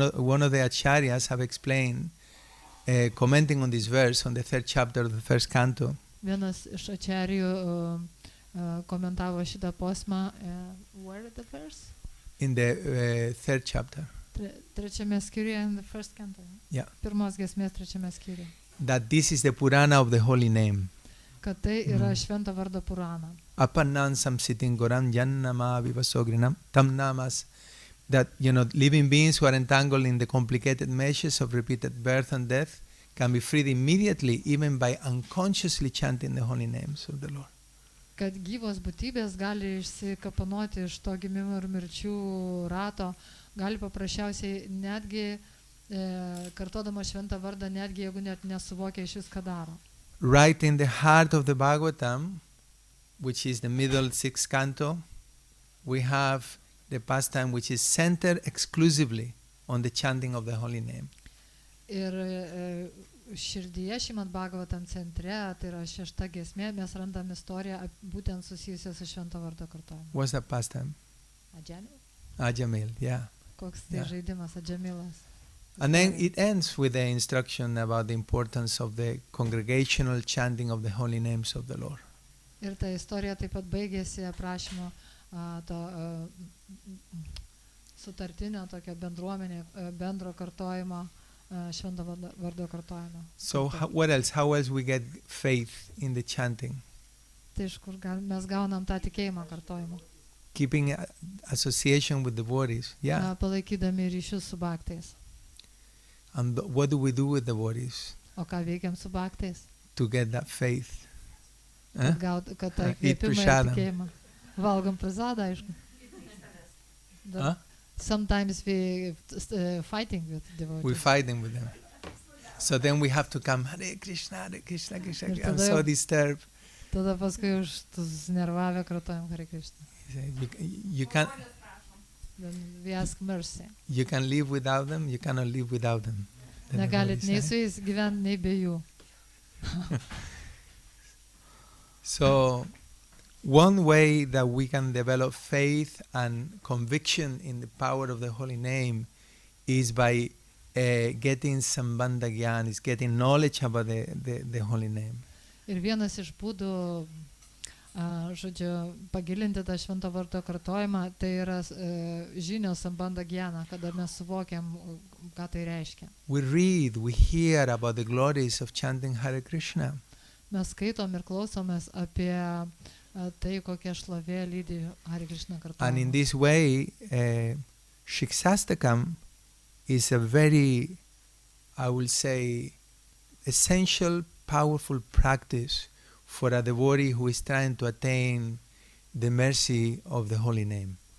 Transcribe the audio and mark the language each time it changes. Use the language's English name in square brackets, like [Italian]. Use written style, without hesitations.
[English] One of the acharyas have explained, commenting on this verse, on the 3rd chapter of the 1st canto. [Lithuanian] Vienas iš acharijų komentavo šitą posmą. [English] Where is the verse? In the 3rd chapter. [Lithuanian] Trečiame skyriuje, [English] in the 1st canto. Yeah. [Lithuanian] Pirmos giesmės trečiame skyriuje. [English] That this is the Purana of the holy name. [Lithuanian] Kad tai yra švento vardo Purana. [Sanskrit] Apannan samsitin goram jannama vivasogrinam tam namas. [English] That, living beings who are entangled in the complicated meshes of repeated birth and death can be freed immediately, even by unconsciously chanting the holy names of the Lord. [Lithuanian] Kad gyvos būtybės gali išsikapanoti iš to gimimo ir mirčių rato, gali paprasčiausiai netgi kartodama šventą vardą, netgi jeigu net nesuvokia iš vis, ką daro. [English] Right in the heart of the Bhagavatam, which is the middle 6th canto, we have the pastime which is centered exclusively on the chanting of the holy name. [Lithuanian] Ir širdyje Šrimad Bhagavatam centre, tai yra 6 giesmė, mes randam istoriją būtent susijusią su švento vardo kartojimu. [English] What's that pastime? Ajamil? Ajamil, yeah. [Lithuanian] Koks tai žaidimas, Ajamilas. [English] And then it ends with the instruction about the importance of the congregational chanting of the holy names of the Lord. [Lithuanian] Ir ta istorija taip pat baigėsi aprašymo to sutartinio tokio bendruomenė, bendro kartojimo, švento vardo kartojimo. [English] So what else? How else we get faith in the chanting? [Lithuanian] Tai iš kur mes gaunam tą tikėjimą kartojimo? [English] Keeping association with devotees, yeah. [Lithuanian] Palaikydami ryšius su bhaktais. [English] And what do we do with devotees? [Lithuanian] O ką veikiam su bhaktais? [English] To get that faith. [Lithuanian] Kad tą įkvėpimą ir tikėjimą. Valgom prasadą, aišku. [English] Sometimes we fighting with devotees. We're fighting with them. So then we have to come, Hare Krishna, Krishna. I'm so disturbed. [Lithuanian] Tada paskui už susinervavę kartojam Hare Krishna. [English] You can't. Then we ask mercy. You can live without them. You cannot live without them. the [Lithuanian] Negalit nei [English] devotees, [Lithuanian] su jais gyventi, nei be jų. [English] So, one way that we can develop faith and conviction in the power of the holy name is by getting sambandha gyan, is getting knowledge about the holy name. [Lithuanian] Ir vienas iš būdų, žodžiu, pagilinti tą švento vardo kartojimą, tai yra žinios sambandha gyana, kada mes suvokiam, ką tai reiškia. [English] We read, we hear about the glories of chanting Hare Krishna. [Lithuanian] Mes skaitom ir klausomės apie tai, kokia šlovė lydi Hare Krishna kartojimą. [English] And in this way, Shiksastakam is a very, I will say, essential, powerful practice for a devotee who is trying to attain the mercy of the holy name.